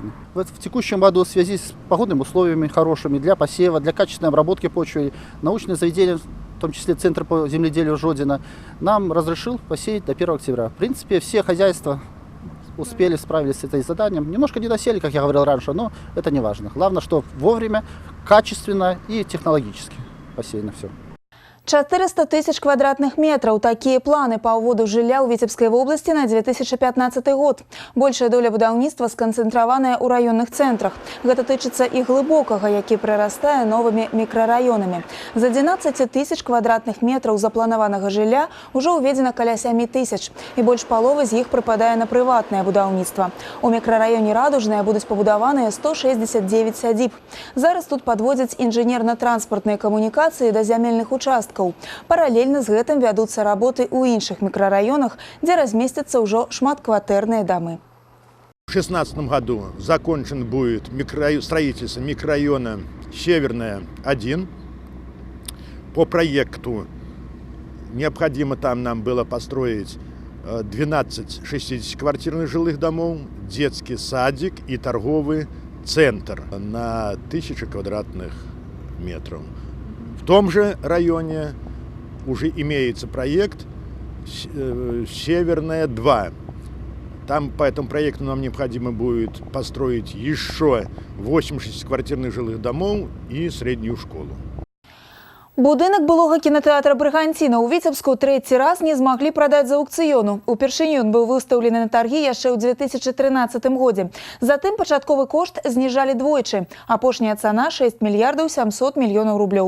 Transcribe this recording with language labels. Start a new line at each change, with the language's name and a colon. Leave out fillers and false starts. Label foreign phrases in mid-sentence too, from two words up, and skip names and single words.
Russian: В текущем году в связи с погодными условиями хорошими для посева, для качественной обработки почвы, научное заведение, в том числе Центр по земледелию Жодина, нам разрешил посеять до 1 октября. В принципе, все хозяйства успели, справились с этой заданием. Немножко не досели, как я говорил раньше, но это не важно. Главное, что вовремя, качественно и технологически посеяно все.
Belarusian: 400 тысяч квадратных метраў. Такія планы па ўводу жылля ў Віцебскай вобласці на 2015 год. Большая доля будаўніцтва сканцэнтраваная ў раённых цэнтрах. Гэта тычыцца і глыбокага, які прырастае новымі мікрараёнамі. З 11 тысяч квадратных метраў запланаванага жылля ўжо ўведзена каля 7 тысяч. І больш паловы з іх прыпадае на прыватнае будаўніцтва. У мікрараёне Радужнае будуць пабудаваныя 169 сядзіб. Зараз тут падводзяць інжынерна-транспартныя камунікацыі да зямельных участкаў.
Russian: Параллельно с
Belarusian: гэтым вядуцца работы ў іншых мікрараёнах, дзе разместятся ўжо шматкватэрныя дамы.
Russian: В 2016 году закончен будет строительство микрорайона Северная 1. По проекту необходимо там нам было построить 12 60-квартирных жилых домов, детский садик и торговый центр на 1000 квадратных метров. В том же районе уже имеется проект «Северная 2». Там по этому проекту нам необходимо будет построить еще 8 6-квартирных жилых домов и среднюю школу.
Belarusian: Будынак былога кінотеатра «Брыганціна» ў Віцебску трэці раз не змаглі прадаць з аўкцыёну. Упершыню ён быў выстаўлены на таргі яшчэ ў 2013 годзе. Затым пачатковы кошт зніжалі двойчы. Апошняя цана – 6 мільярдаў 700 мільёнаў рублёў.